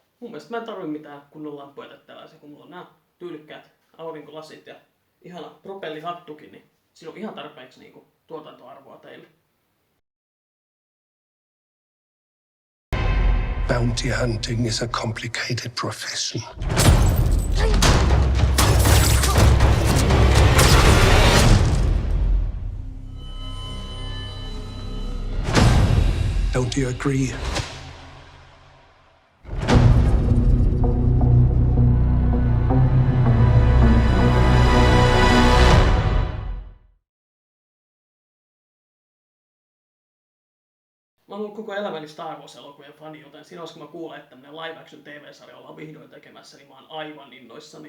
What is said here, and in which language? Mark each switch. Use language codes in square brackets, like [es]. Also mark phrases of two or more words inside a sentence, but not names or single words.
[fi] Mun mielestä mä en tarvi mitään kunnon lampuja tai tällaisia, kun mulla on nämä tyylikkäät aurinkolasit ja ihana propellihattukin, niin siinä on ihan tarpeeksi niinku tuotantoarvoa teille. [en] Bounty hunting is a complicated profession. Don't you agree? [fi] Mä oon ollut koko elämäni Star Wars-elokuvien fani, joten siinä kun mä kuulen, että tämmönen [en] live action [fi] TV-sarja ollaan vihdoin tekemässä, niin mä oon aivan innoissani.